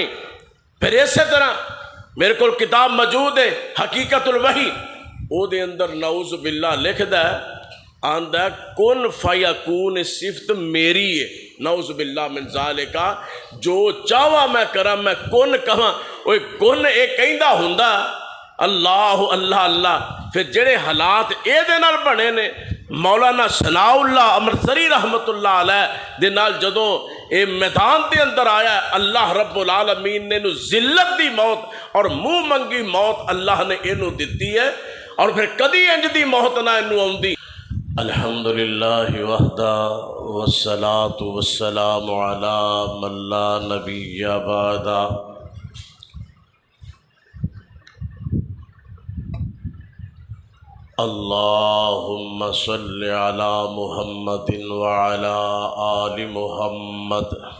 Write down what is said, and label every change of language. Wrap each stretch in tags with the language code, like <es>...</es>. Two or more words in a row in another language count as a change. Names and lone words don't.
<pa>پھر اسی طرح میرے کو کتاب موجود ہے حقیقت الوحی، او دے اندر</pa> <ar>نعوذ باللہ</ar> <pa>لکھ دا ہے، آندہ ہے</pa> <ar>کن فیکون</ar> <pa>صفت میری ہے،</pa> <ar>نعوذ باللہ من ذالکا،</ar> <pa>جو چاہوا میں کرا، میں کن کہاں، اوہ کن ایک کہندہ ہندہ اللہ اللہ اللہ۔ پھر جڑے حالات اے دے نال بنے نے، مولانا ثناء اللہ امرتسری</pa> <ar>رحمت اللہ علیہ</ar> <pa>دے نال جدوں اے میدان دے اندر آیا ہے،</pa> <ar>اللہ رب العالمین</ar> <pa>نے ذلت دی موت اور منہ منگی موت اللہ نے اینو دیتی ہے، اور پھر کدی انج دی موت نہ اینو آندی۔</pa> <ar>الحمدللہ وحدہ والصلاة والسلام علی من لا نبی بعدہ۔ اللہم صل علی محمد وعلی آل محمد۔</ar>